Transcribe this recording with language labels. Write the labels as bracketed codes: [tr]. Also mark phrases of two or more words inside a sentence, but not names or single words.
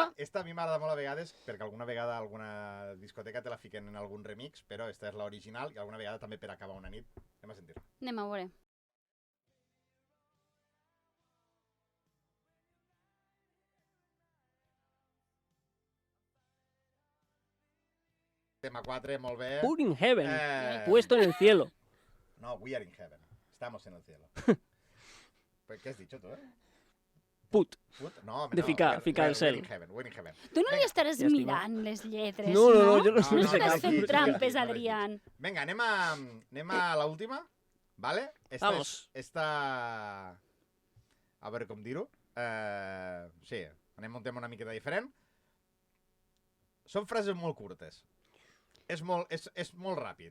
[ca] Esta a mi m'agrada molt a vegades, perquè alguna vegada alguna discoteca te la fiquen en algun remix, però esta és l'original i alguna vegada també per acabar una nit. Anem a sentir. Anem a veure. Tema 4, molt bé. [en] Put in heaven. [es] Pues... Puesto en el cielo. [en] No, we are in heaven. [es] Estamos en el cielo. Pues, ¿qué has dicho tú, [en] Put. [ca] No, De ficar al cel. [en] We're in heaven, we're in heaven. [ca] Tu no li estaràs Ja estic mirant les lletres, No, no, no, jo no No sé estaràs cap. fent Sí, trampes, sí, sí. Adrián. Vinga, anem a l'última, ¿vale? Vamos. Esta... A veure com dir-ho. Sí, anem a un tema una miqueta diferent. Són frases molt curtes. És molt ràpid.